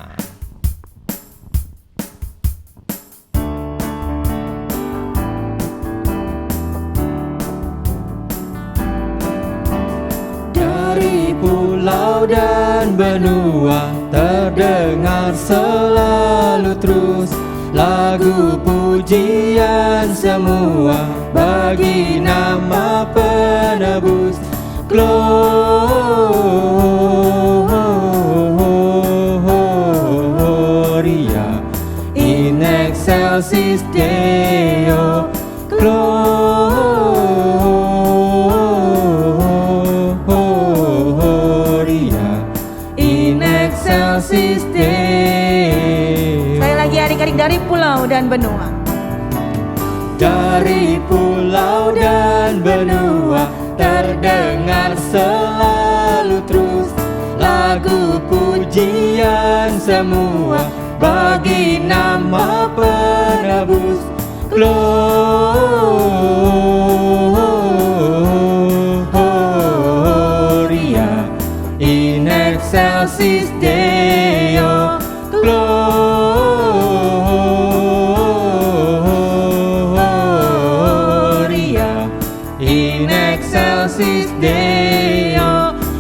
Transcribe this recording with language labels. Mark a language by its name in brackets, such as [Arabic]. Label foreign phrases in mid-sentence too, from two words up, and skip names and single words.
[Indonesian] Dari pulau dan benua terdengar selalu terus lagu pujian semua bagi nama penebus. [Latin] Gloria in excelsis Deo. Gloria in excelsis Deo. [Indonesian] Sekali lagi adik-adik, dari pulau dan benua. Dari pulau dan benua terdengar selalu terus lagu pujian semua bagi nama penebus. [Latin] Gloria in excelsis Deo. Gloria in excelsis Deo.